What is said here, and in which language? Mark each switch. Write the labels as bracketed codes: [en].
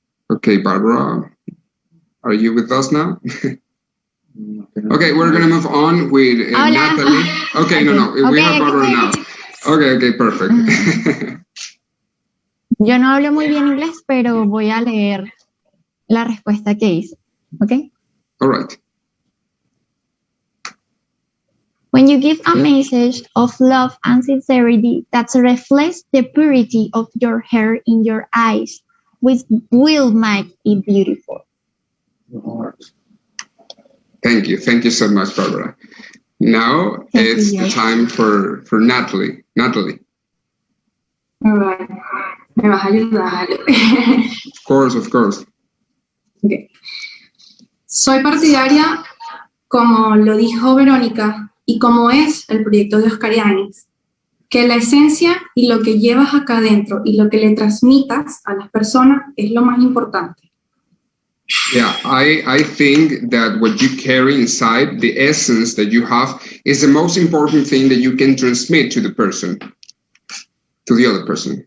[en] Okay, Barbara, are you with us now? Okay, we're going to move on with Natalie. Okay, no, we have Barbara now. Okay, perfect. [es] Yo no hablo muy bien inglés, pero voy a leer la respuesta que hice. [en] Okay? All right. When you give a message of love and sincerity that reflects the purity of your hair in your eyes, which will make it beautiful. Thank you. Thank you so much, Barbara. Now it's the time for Natalie. Natalie. All right. [es] Me vas a ayudar. [en] Of course. Okay. [es] Soy partidaria, como lo dijo Verónica, y como es el proyecto de Oscariani, que la esencia y lo que llevas acá adentro y lo que le transmitas a las personas es lo más importante. [en] Yeah, I think that what you carry inside, the essence that you have, is the most important thing that you can transmit to the person, to the other person.